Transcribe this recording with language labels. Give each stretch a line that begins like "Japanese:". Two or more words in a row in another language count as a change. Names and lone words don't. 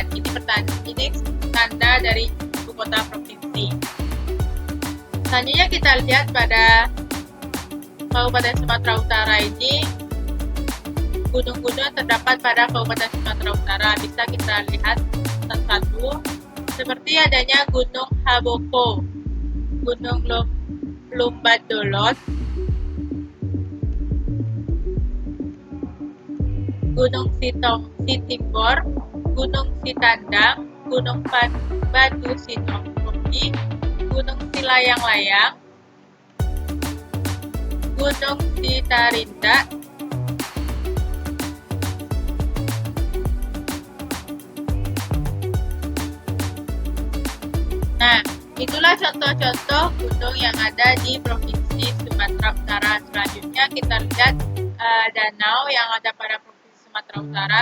Indonesian: Ini tanda dari ibu kota provinsi. Selanjutnya kita lihat pada Kabupaten Sumatera Utara ini, gunung-gunung terdapat pada Kabupaten Sumatera Utara. Bisa kita lihat satu-satu, seperti adanya Gunung Haboko, Gunung Lumbadolot, Gunung Sitimbor, Gunung Sitandang, Gunung Batu Sinongkopi, Gunung Silayang-Layang, Gunung Sitarinda, Nah, itulah contoh-contoh gunung yang ada di Provinsi Sumatera Utara. Selanjutnya kita lihat danau yang ada pada Provinsi Sumatera Utara.